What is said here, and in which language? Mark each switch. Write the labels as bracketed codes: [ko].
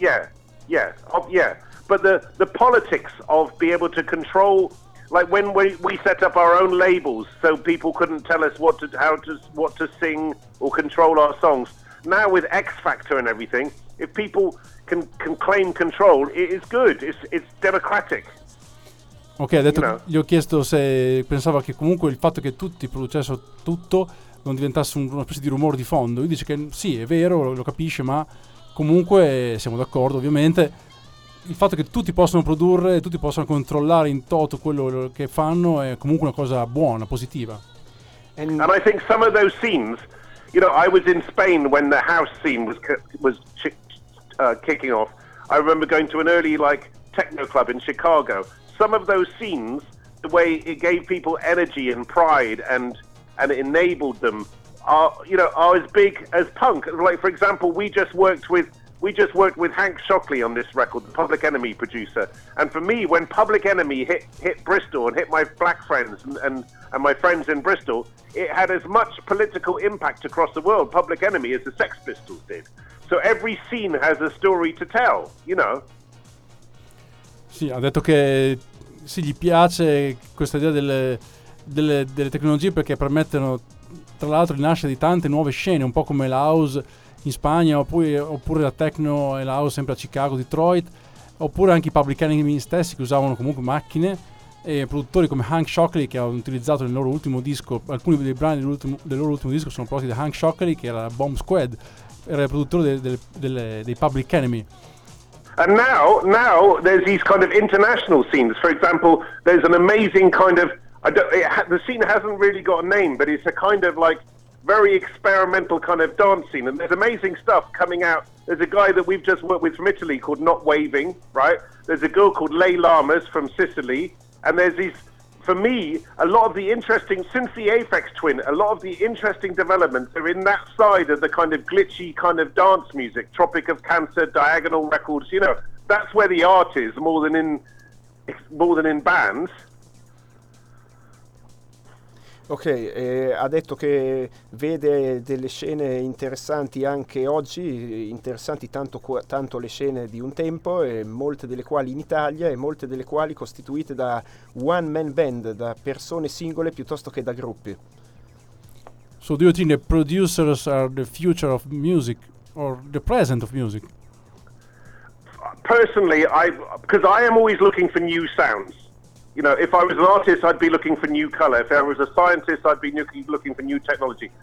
[en] Yeah, yeah, yeah. But the politics of being able to control, like when we set up our own labels, so people couldn't tell us what to sing or control our songs. Now with X Factor and everything, if people can claim control, it is good. It's democratic. [it] Ok, ha detto, gli ho chiesto se pensava che comunque il fatto che tutti producessero tutto non diventasse una specie di rumore di fondo. Lui dice che sì, è vero, lo capisce, ma comunque siamo d'accordo, ovviamente. Il fatto che tutti possano produrre, tutti possano controllare in toto quello che fanno è comunque una cosa buona, positiva. [en] And I think some of those scenes, you know, I was in Spain when the house scene was kicking off. I remember going to an early like techno club in Chicago. Some of those scenes, the way it gave people energy and pride and it enabled them, are as big as punk. Like, for example, we just worked with Hank Shockley on this record, the Public Enemy producer. And for me, when Public Enemy hit Bristol and hit my black friends and my friends in Bristol, it had as much political impact across the world, Public Enemy, as the Sex Pistols did. So every scene has a story to tell, you know? [it] Sì, ha detto che sì, gli piace questa idea delle tecnologie perché permettono, tra l'altro, di nascere di tante nuove scene, un po' come la house in Spagna, oppure la techno e la house sempre a Chicago, Detroit, oppure anche i Public Enemy stessi che usavano comunque macchine, e produttori come Hank Shockley che hanno utilizzato nel loro ultimo disco, alcuni dei brani del loro ultimo disco sono prodotti da Hank Shockley, che era Bomb Squad, era il produttore dei Public Enemy. [en] And now there's these kind of international scenes. For example, there's an amazing kind of, the scene hasn't really got a name, but it's a kind of like very experimental kind of dancing, and there's amazing stuff coming out. There's a guy that we've just worked with from Italy called Not Waving, right? There's a girl called Lei Lamas from Sicily, and there's these, for me, a lot of the interesting, since the Aphex Twin, a lot of the interesting developments are in that side of the kind of glitchy kind of dance music, Tropic of Cancer, Diagonal Records, you know, that's where the art is more than in bands. [it] Ok, ha detto che vede delle scene interessanti anche oggi, interessanti tanto le scene di un tempo, e molte delle quali in Italia e molte delle quali costituite da one man band, da persone singole piuttosto che da gruppi. [en] So do you think the producers are the future of music or the present of music? Personally, because I am always looking for new sounds. You know, if I was an artist, I'd be looking for new color. If I was a scientist, I'd be looking for new technology.